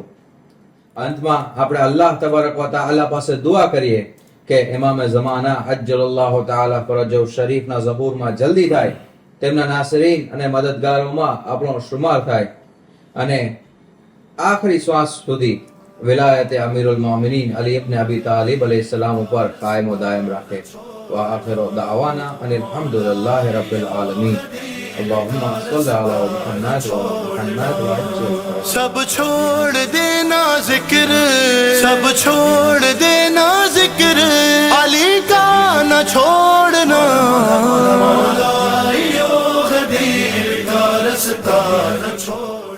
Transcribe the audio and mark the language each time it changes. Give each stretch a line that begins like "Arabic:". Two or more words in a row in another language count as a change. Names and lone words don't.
Gujarati: અંતમાં આપણે અલ્લાહ તબારક વ તઆલા પાસે દુઆ કરીએ કે ઇમામે ઝમાના અજ્જલલ્લાહુ તઆલા ફરજહુ શરીફના ઝહૂરમાં જલ્દી થાય, તેમના નાસરીન અને મદદગારોમાં આપણો શુમાર થાય અને આખરી શ્વાસ સુધી વિલાયત અમીરુલ મોમિનીન અલી ઇબ્ન અબી તાલિબ અલૈહિસ્સલામ ઉપર કાયમ વ દાયમ રાખે.
Arabic: وآخر دعوانا أن الحمد لله رب العالمين. اللهم صل على محمد و محمد و عجل.
Hindi: सब छोड़ देना जिक्र, सब छोड़ देना जिक्र, अली का न छोड़ना. मौला यो गदीर का रास्ता न छोड़.